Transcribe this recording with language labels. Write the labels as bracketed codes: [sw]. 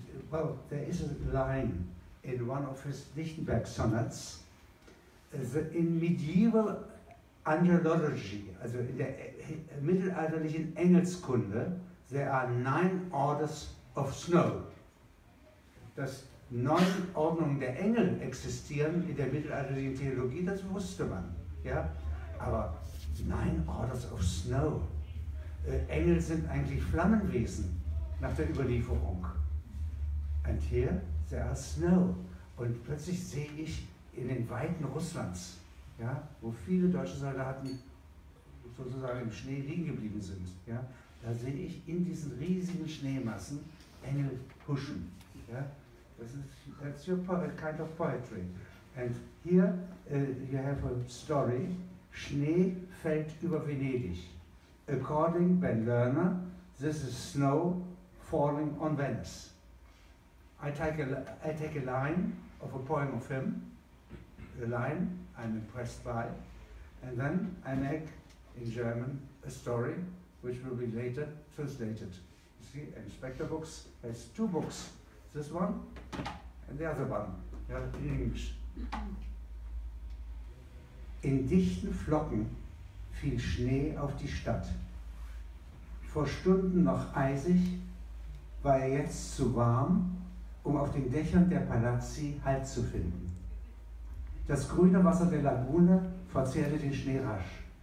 [en] Well, there is a line in one of his Lichtenberg sonnets, in medieval angelology, [de] also in der mittelalterlichen Engelskunde, [en] there are 9 orders of snow. [de] Dass 9 Ordnungen der Engel existieren in der mittelalterlichen Theologie, das wusste man. Ja? Aber [en] 9 orders of snow. [de] Engel sind eigentlich Flammenwesen nach der Überlieferung. [en] And here there are snow. [de] Und plötzlich sehe ich in den Weiten Russlands, ja, wo viele deutsche Soldaten sozusagen im Schnee liegen geblieben sind, ja, da sehe ich in diesen riesigen Schneemassen Engel huschen. Ja. [en] That's your kind of poetry. And here you have a story, [de] Schnee fällt über Venedig. [en] According Ben Lerner, this is snow falling on Venice. I take a line of a poem of him, a line I'm impressed by, and then I make in German a story which will be later translated. You see, Inspector Books has 2 books, this one and the other one, yeah, in English. [de] In dichten Flocken fiel Schnee auf die Stadt. Vor Stunden noch eisig, war er jetzt zu warm, um auf den Dächern der Palazzi Halt zu finden. Das grüne Wasser der Lagune verzehrte den Schnee rasch.